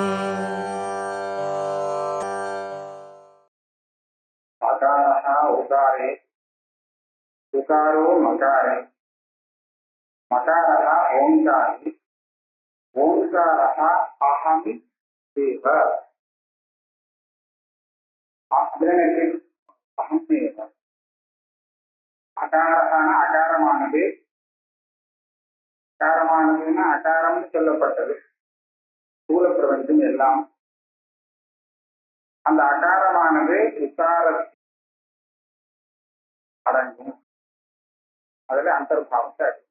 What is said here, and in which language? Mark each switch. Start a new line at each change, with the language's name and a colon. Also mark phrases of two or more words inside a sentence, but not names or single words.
Sanskrit: उकारे उकारो मकारे मकारः ओंकारे ओंकारः अहमि देव अहमेव अकारः
Tamil: अकारमानது அகாரமானதுன்னா அகாரம் சொல்லப்பட்டது ஸ்தூல பிரபஞ்சம் எல்லாம் அந்த அகாரமானது உக்காரத்தில் அடங்கும் அதுல அந்தர்பாவத்தை